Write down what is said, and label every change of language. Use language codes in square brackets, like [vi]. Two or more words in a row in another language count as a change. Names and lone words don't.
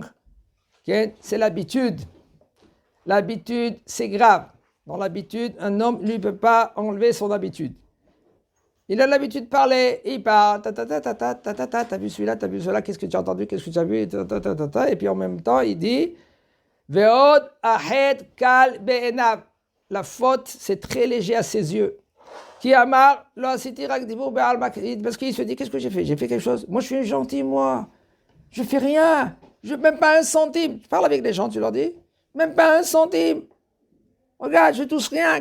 [fr] C'est l'habitude. L'habitude, c'est grave. Dans l'habitude, un homme ne peut pas enlever son habitude. Il a l'habitude de parler, il parle, t'as vu celui-là, t'as vu cela, qu'est-ce que tu as entendu, qu'est-ce que tu as vu, et puis en même temps, il dit, [he] ועוד אחד קל בעיניו. [fr] La faute, c'est très léger à ses yeux. [he] כי אמר, [fr] parce qu'il se dit, qu'est-ce que j'ai fait? J'ai fait quelque chose. Moi, je suis gentil, moi. Je fais rien. Même pas un centime. Tu parles avec les gens, tu leur dis, même pas un centime. Regarde, je touche rien.